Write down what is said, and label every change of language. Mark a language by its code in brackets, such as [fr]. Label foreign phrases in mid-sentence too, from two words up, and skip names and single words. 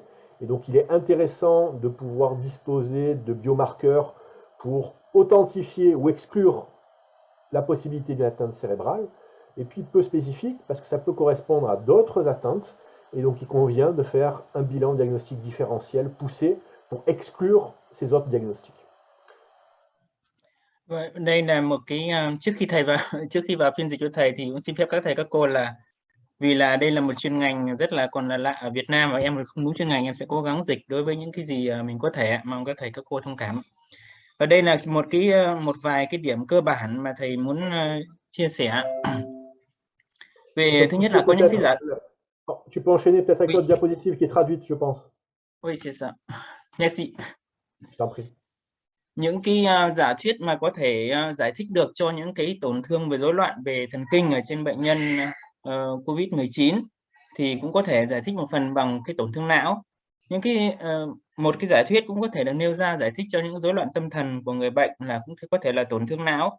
[fr] Et donc il est intéressant de pouvoir disposer de biomarqueurs pour authentifier ou exclure la possibilité d'une atteinte cérébrale. Et puis peu spécifique parce que ça peut correspondre à d'autres atteintes. Et donc il convient de faire un bilan diagnostique différentiel poussé pour exclure ces autres diagnostics. [vi] Đây là một cái trước khi vào phiên dịch cho thầy thì cũng xin phép các thầy các cô là vì là đây là một chuyên ngành rất là còn là lạ ở Việt Nam và em không đúng chuyên ngành, em sẽ cố gắng dịch đối với những cái gì mình có thể, mong các thầy các cô thông cảm. Và đây là một vài cái điểm cơ bản mà thầy muốn chia sẻ. Về [fr] Donc [vi] thứ nhất [fr] ici, [vi] là có những cái giả [fr] tu peux enchaîner peut-être avec oui, l'autre diapositive qui est traduite, je pense. oui, c'est ça. Merci. Je t'en prie. [vi] Những cái giả thuyết mà có thể giải thích được cho những cái tổn thương về rối loạn về thần kinh ở trên bệnh nhân COVID-19 thì cũng có thể giải thích một phần bằng cái tổn thương não. Những cái một cái giả thuyết cũng có thể được nêu ra giải thích cho những rối loạn tâm thần của người bệnh là cũng có thể là tổn thương não.